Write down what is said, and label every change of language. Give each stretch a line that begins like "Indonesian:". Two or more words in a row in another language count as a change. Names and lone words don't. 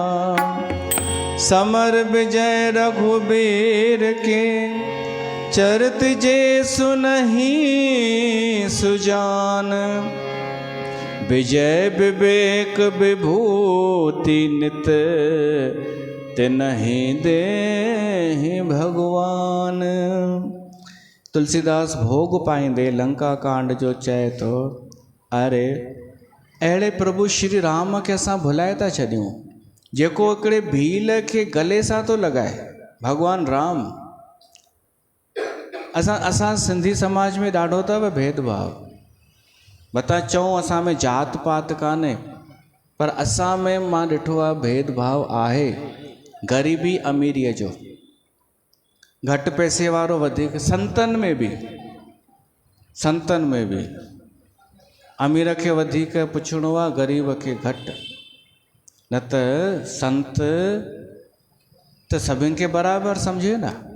Awadhi: समर विजय रघुबीर के, चरित जे सुनहि सुजान। विजय विवेक विभूति नित, तिन्हि देहि भगवान।
Sindhi: तुलसीदास भोग पाईंदे लंका कांड जो चए थो, अरे अहिड़े प्रभु श्री राम खे असां भुलाए था छॾियूं, जेको हिकिड़े भील खे गले सां थो लॻाए। भॻवान राम असां सिंधी समाज में ॾाढो अथव भेदभाव। मता चऊं असां में जात पात कान्हे, पर असां में मां ॾिठो आहे भेदभाव आहे। ग़रीबी अमीरीअ जो, घटि पैसे वारो वधीक, संतनि में बि अमीर खे वधीक पुछणो आहे, ग़रीब खे घटि। न त संत त सभिनि खे बराबरि सम्झे न।